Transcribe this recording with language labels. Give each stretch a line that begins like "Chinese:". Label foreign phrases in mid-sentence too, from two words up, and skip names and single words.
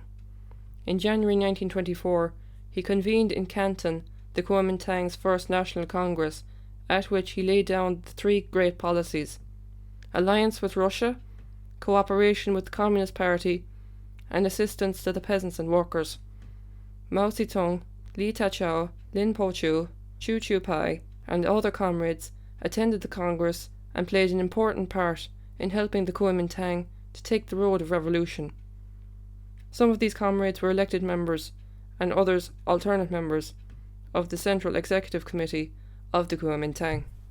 English: In January 1924, he convened in Canton the Kuomintang's first National Congress, at which he laid down the three great policies: alliance with Russia, cooperation with the Communist Party, and assistance to the peasants and workers. Mao Zedong Li Ta-chow, Lin Po-chu, Chu Chu-pai, and other comrades attended the Congress and played an important part in helping the Kuomintang to take the road of revolution. Some of these comrades were elected members, and others alternate members, of the Central Executive Committee of the Kuomintang.